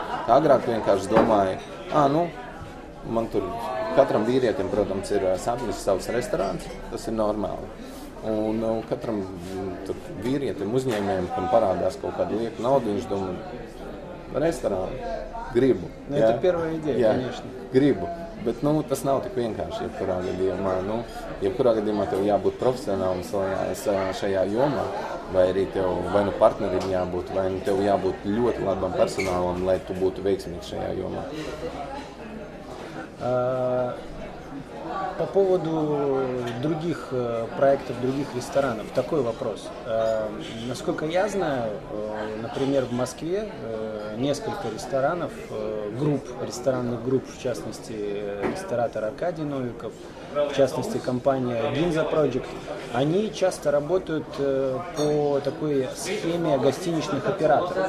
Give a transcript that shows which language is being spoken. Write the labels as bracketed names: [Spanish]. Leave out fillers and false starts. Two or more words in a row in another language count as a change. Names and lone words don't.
[Latvian] Agrāk vienkārši domāja, man tur katram vīrietim, protams, ir sapnis savs restorāns, tas ir normāli. Un katram vīrietim, uzņēmējiem, kam parādās kaut kāda lieka nauda, viņš domā, restorānu, gribu. [Russian] Это первая идея, конечно. [Latvian] Gribu. Bet tas nav tik vienkārši, jebkurā gadījumā. Jebkurā gadījumā tev jābūt profesionālam šajā jomā, vai arī tev partnerim jābūt, vai tev jābūt ļoti labam personālam, lai tu būtu veiksmīgs šajā jomā. [Russian] По поводу других проектов, других ресторанов, такой вопрос. Насколько я знаю, например, в Москве несколько ресторанов, ресторанных групп, в частности, ресторатор Аркадий Новиков, в частности, компания Ginza Project, они часто работают по такой схеме гостиничных операторов.